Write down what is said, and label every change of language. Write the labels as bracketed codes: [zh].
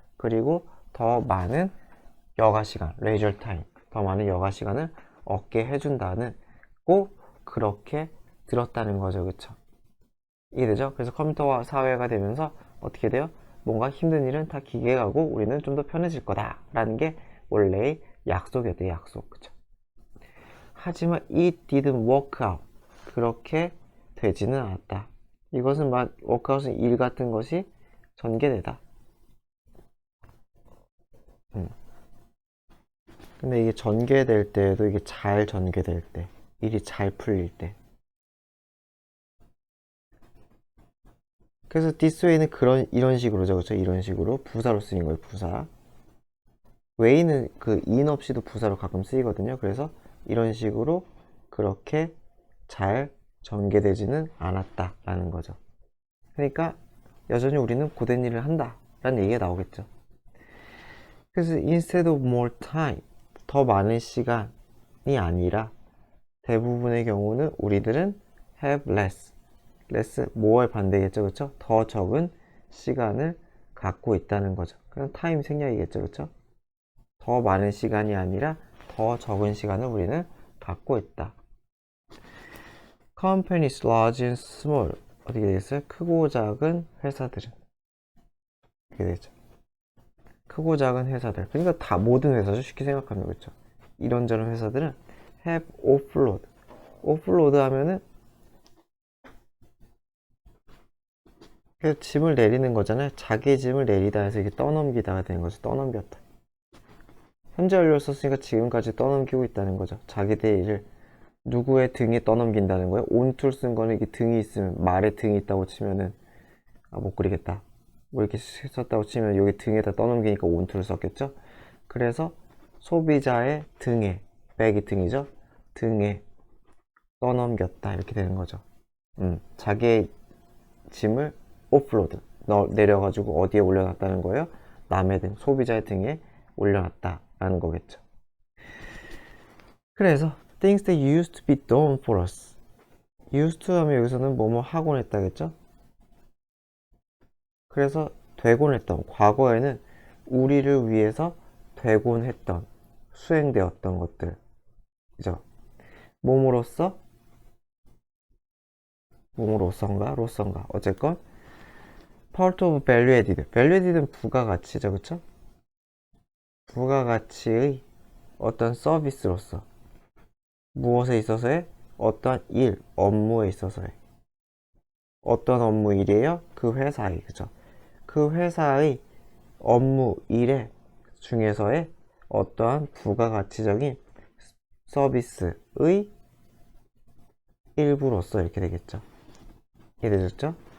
[ko] 그리고 더 많은 여가 시간, [en] leisure time, [ko] 더 많은 여가 시간을 얻게 해준다는 꼭 그렇게 들었다는 거죠, 그쵸? 이해되죠? 그래서 컴퓨터화 사회가 되면서 어떻게 돼요? 뭔가 힘든 일은 다 기계가 하고 우리는 좀 더 편해질 거다 라는 게 원래의 약속이었대요, 약속. 그쵸? 하지만 [en] it didn't work out. [ko] 그렇게 되지는 않았다. 이것은 workout은 일 같은 것이 전개되다. 근데 이게 전개될 때에도 이게 잘 전개될 때, 일이 잘 풀릴 때. 그래서 [en] this way [ko] 는 이런 식으로죠, 그렇죠? 이런 식으로 부사로 쓰인 거예요, 부사. way는 그 in 없이도 부사로 가끔 쓰이거든요. 그래서 이런 식으로 그렇게 잘 전개되지는 않았다라는 거죠. 그러니까 여전히 우리는 고된 일을 한다라는 얘기가 나오겠죠. 그래서 [en] instead of more time, [ko] 더 많은 시간이 아니라 대부분의 경우는 우리들은 [en] have less, [ko] more의 반대겠죠, 그렇죠? 더 적은 시간을 갖고 있다는 거죠. 그냥 타임 생략이겠죠, 그렇죠? 더 많은 시간이 아니라 더 적은 시간을 우리는 갖고 있다. [en] Companies large and small, [ko] 어떻게 되겠어요? 크고 작은 회사들은 이렇게 되죠. 크고 작은 회사들, 그러니까 다 모든 회사죠. 쉽게 생각하면, 그렇죠? 이런저런 회사들은 [en] have offload. [ko] offload 하면은 짐을 내리는 거잖아요. 자기 짐을 내리다 해서 이게 떠넘기다가 되는 거죠. 떠넘겼다. 현재 완료를 썼으니까 지금까지 떠넘기고 있다는 거죠. 자기들의 일을 누구의 등에 떠넘긴다는 거예요. 온툴 쓴 거는 이게 등이 있으면, 말에 등이 있다고 치면은 못 그리겠다. 뭐 이렇게 썼다고 치면 여기 등에다 떠넘기니까 온툴을 썼겠죠. 그래서 소비자의 등에, 백이 등이죠. 등에 떠넘겼다 이렇게 되는 거죠. 자기의 짐을 오프로드 내려가지고 어디에 올려놨다는 거예요? 남의 등, 소비자의 등에 올려놨다라는 거겠죠. 그래서 [en] things that used to be done for us. [ko] used to 하면 여기서는 뭐뭐 하곤 했다겠죠? 그래서 되곤 했던, 과거에는 우리를 위해서 되곤 했던, 수행되었던 것들, 그죠? 몸으로써, 로선가, 어쨌건 [en] part of value added. [ko] value added는 부가가치죠, 그쵸? 부가가치의 어떤 서비스로서, 무엇에 있어서의 어떤 일, 업무에 있어서의 어떤 업무 일이에요? 그 회사의, 그죠? 그 회사의 업무 일에 중에서의 어떠한 부가가치적인 서비스의 일부로서 이렇게 되겠죠. 이해되셨죠?